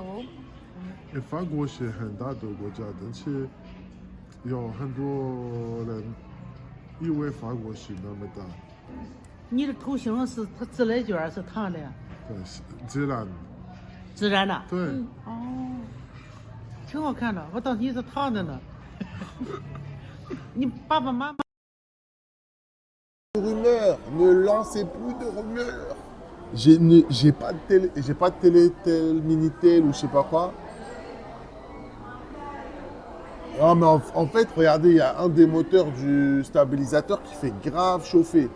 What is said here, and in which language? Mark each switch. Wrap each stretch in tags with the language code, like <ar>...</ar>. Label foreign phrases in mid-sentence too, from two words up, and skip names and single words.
<zh>法国是很大的国家，但是有很多人以为法国是那么大。你的头型是它自来卷是烫的呀？对，是自然。自然的。对。哦，挺好看的，我当你是烫的呢。你爸爸妈妈。</zh> <fr>Rumeurs, ne lancez plus de rumeurs. J'ai pas de télétel, Minitel ou je sais pas quoi. Non mais en fait, regardez, il y a un des moteurs du stabilisateur qui fait grave chauffer.</fr>